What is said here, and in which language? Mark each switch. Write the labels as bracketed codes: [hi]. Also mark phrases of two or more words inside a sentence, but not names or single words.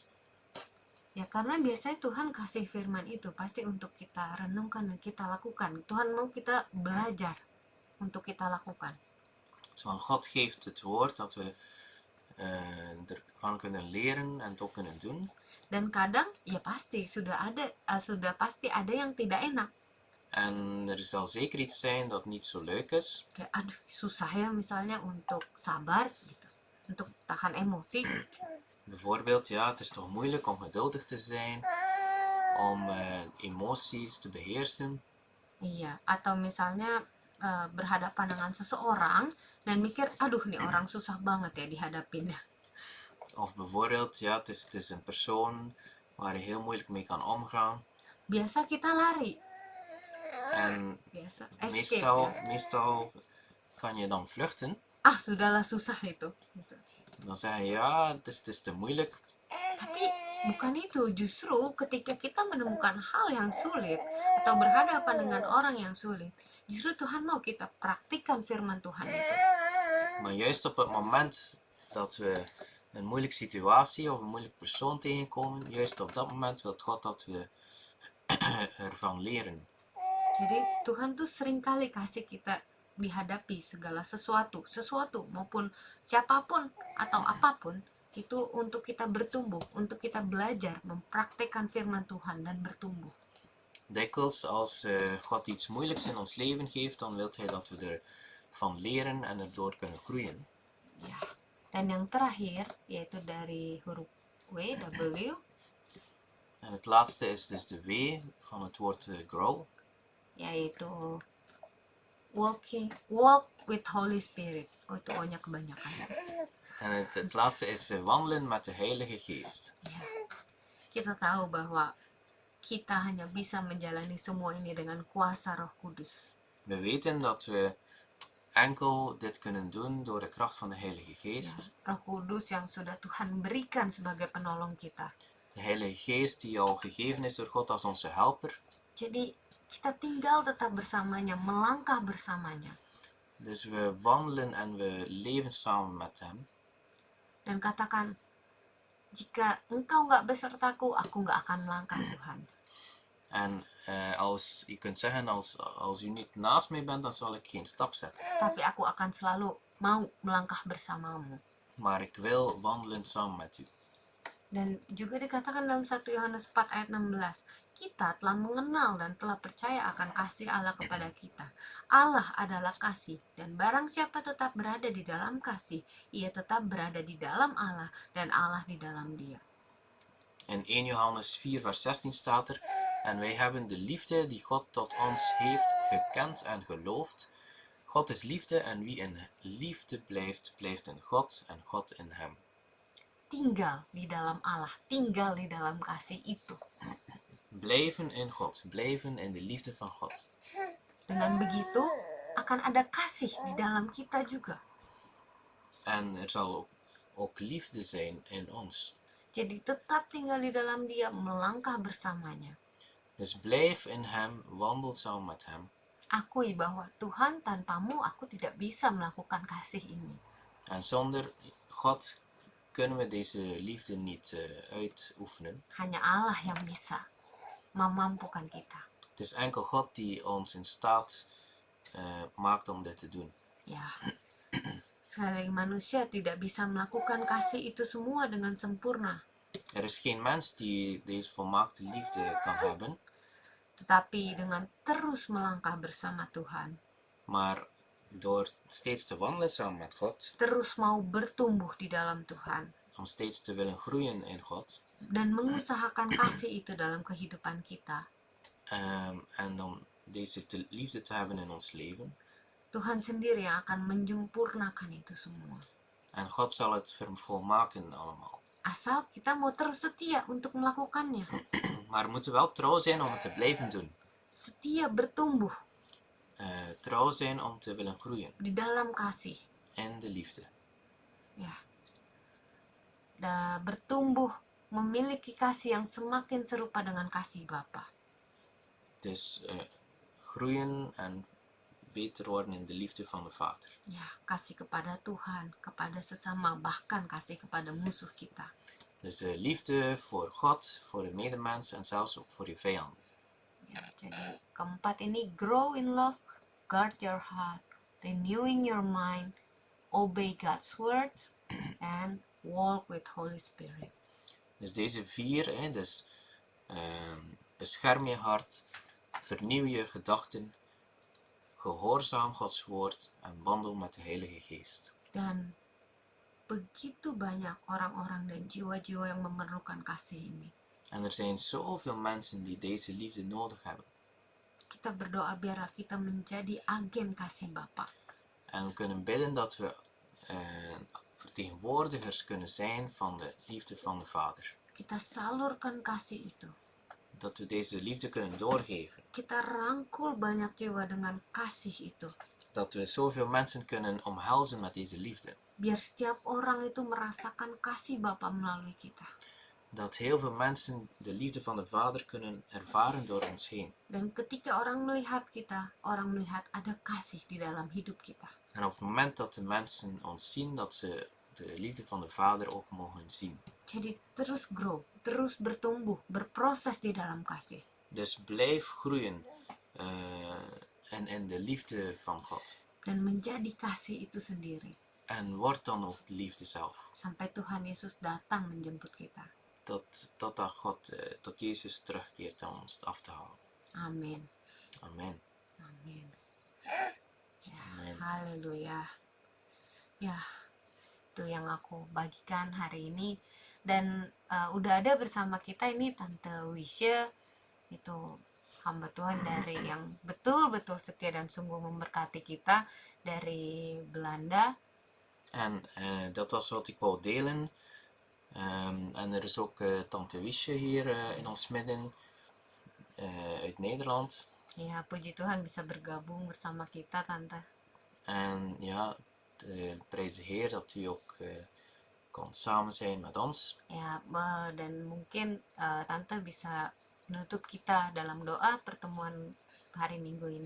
[id] Ya, karena biasanya Tuhan kasih firman itu pasti untuk kita renungkan dan kita lakukan. Tuhan mau kita belajar untuk kita lakukan. [nl] Dus van God geeft het woord dat we ervan kunnen leren en het ook kunnen doen. [id] Dan kadang ya pasti sudah pasti ada yang tidak enak. [nl] En er zal zeker iets zijn dat niet zo leuk is. [id] Kayak aduh susah ya misalnya untuk sabar gitu, untuk tahan emosi. [nl] Bijvoorbeeld, ja, het is toch moeilijk om geduldig te zijn, om emoties te beheersen. [id] Iya, atau misalnya berhadapan dengan seseorang dan mikir aduh nih orang susah banget ya dihadapin. [nl] Of bijvoorbeeld, ja, het is een persoon waar je heel moeilijk mee kan omgaan. [id] Biasa kita lari. [nl] En [id] Biasa escape. [nl] meestal kan je dan vluchten. [id] Ah, sudahlah susah itu. Gitu. [nl] Dan zeg je, ja, het is te moeilijk. [id] Tapi bukan itu, justru ketika kita menemukan hal yang sulit atau berhadapan dengan orang yang sulit, justru Tuhan mau kita praktikkan firman Tuhan itu. [nl] Maar juist op het moment dat we een moeilijke situatie of een moeilijk persoon tegenkomen, juist op dat moment wil God dat we ervan leren. [id] Jadi Tuhan tuh seringkali kasih kita dihadapi segala sesuatu maupun siapapun atau apapun itu untuk kita bertumbuh, untuk kita belajar mempraktekkan firman Tuhan dan bertumbuh. [nl] Dikwijls als God iets moeilijks in ons leven geeft, dan wil Hij dat we ervan leren en erdoor kunnen groeien. [id] Ya. Dan yang terakhir yaitu dari huruf W. [nl] En het laatste is dus de W van het woord grow. [en] Yaitu walk with Holy Spirit. [id] Oh, itu O-nya kebanyakan. [nl] En het laatste is wandelen met de Heilige Geest. [id] Ya. Kita tahu bahwa kita hanya bisa menjalani semua ini dengan kuasa Roh Kudus. [nl] We weten dat we enkel dit kunnen doen door de kracht van de Heilige Geest. [id] Ya, Roh Kudus yang sudah Tuhan berikan sebagai penolong kita. [nl] De Heilige Geest die al gegeven is door God als onze helper. [id] Jadi kita tinggal tetap bersamanya, melangkah bersamanya. [nl] Dus we wandelen en we leven samen met Hem. [id] Dan katakan, jika engkau nggak besertaku, aku nggak akan melangkah Tuhan. [nl] En als je kunt zeggen, als u niet naast mij bent, dan zal ik geen stap zetten. [id] Tapi aku akan selalu mau melangkah bersamamu. [nl] Maar ik wil wandelen samen met u. [id] Dan juga dikatakan dalam 1 Yohanes 4 ayat 16, kita telah mengenal dan telah percaya akan kasih Allah kepada kita. Allah adalah kasih, dan barang siapa tetap berada di dalam kasih, ia tetap berada di dalam Allah dan Allah di dalam dia. [nl] In 1 Johannes 4 vers 16 staat er, en wij hebben de liefde die God tot ons heeft gekend en geloofd. God is liefde en wie in liefde blijft, blijft in God en God in hem. [id] Tinggal di dalam Allah, tinggal di dalam kasih itu. [nl] Blijven in God, blijven in de liefde van God. [id] Dengan begitu akan ada kasih di dalam kita juga. [nl] En er zal ook liefde zijn in ons. [id] Jadi tetap tinggal di dalam dia, melangkah bersamanya. [nl] Dus blijf in hem, wandel samen met hem. [id] Akui bahwa Tuhan, tanpamu aku tidak bisa melakukan kasih ini. [nl] En zonder God kunnen we deze liefde niet uitoefenen. [id] Hanya Allah yang bisa memampukan kita. [nl] Het is enkel God die ons in staat maakt om dit te doen. [id] Ya, sekali lagi manusia tidak bisa melakukan kasih itu semua dengan sempurna. [nl] Er is geen mens die deze volmaakte liefde kan hebben. [id] Tetapi dengan terus melangkah bersama Tuhan, [nl] Maar door steeds te wandelen samen met God, [id] terus mau bertumbuh di dalam Tuhan, [nl] om steeds te willen groeien in God, [id] dan mengusahakan kasih itu dalam kehidupan kita, [nl] en om deze liefde te hebben in ons leven. [id] Tuhan sendiri yang akan menyempurnakan itu semua. [nl] En God zal het volmaken allemaal. [id] Asal kita mau terus setia untuk melakukannya. [nl] Maar we moeten wel trouw zijn om het te blijven doen. [id] Setia bertumbuh [nl] Trouw zijn om te willen groeien [id] di dalam kasih. [nl] in de liefde. [id] Ya. Bertumbuh memiliki kasih yang semakin serupa dengan kasih Bapa. [nl] Dus groeien en beter worden in de liefde van de Vader. [id] Ya, kasih kepada Tuhan, kepada sesama, bahkan kasih kepada musuh kita. [nl] Dus liefde voor God, voor de medemens en zelfs ook voor je vijand. [id] Ya, jadi keempat ini, [en] grow in love, guard your heart, renewing your mind, obey God's words, and walk with Holy Spirit. [nl] Dus deze 4, dus bescherm je hart, vernieuw je gedachten, gehoorzaam Gods woord en wandel met de Heilige Geest. [id] Dan begitu banyak orang-orang dan jiwa-jiwa yang memerlukan kasih ini. [nl] En er zijn zoveel mensen die deze liefde nodig hebben. [id] Kita berdoa biarlah kita menjadi agen kasih Bapa. [nl] En we kunnen bidden dat we vertegenwoordigers kunnen zijn van de liefde van de Vader. [id] Kita salurkan kasih itu. [nl] Dat we deze liefde kunnen doorgeven. [id] Kita rangkul banyak jiwa dengan kasih itu. [nl] Dat we zoveel mensen kunnen omhelzen met deze liefde. [id] Biar setiap orang itu merasakan kasih Bapa melalui kita. [nl] Dat heel veel mensen de liefde van de Vader kunnen ervaren door ons heen. [id] Dan ketika orang melihat kita, orang melihat ada kasih di dalam hidup kita. [nl] En op het moment dat de mensen ons zien, dat ze de liefde van de Vader ook mogen zien. [id] Jadi terus grow, terus bertumbuh, berproses di dalam kasih. [nl] Dus blijf groeien in de liefde van God. [id] Dan menjadi kasih itu sendiri. [nl] En word dan ook de liefde zelf. [id] Sampai Tuhan Yesus datang menjemput kita. [nl] Dat Jezus terugkeert om ons af te halen. [id] Amin. [nl] Amen. [id] Amin. Ya, Amin. haleluya. Ya, itu yang aku bagikan hari ini. Dan udah ada bersama kita ini Tante Wisha, itu hamba Tuhan dari yang betul-betul setia dan sungguh memberkati kita dari Belanda. [nl] En dat was wat ik wou delen. En er is ook Tante Wiesje hier in ons midden uit Nederland. [id] Ya, puji Tuhan bisa bergabung bersama kita, Tante. [nl] En ja, prijs de Heer dat u ook kon samen zijn met ons. [id] Ya, dan mungkin Tante bisa menutup kita dalam doa pertemuan hari Minggu ini.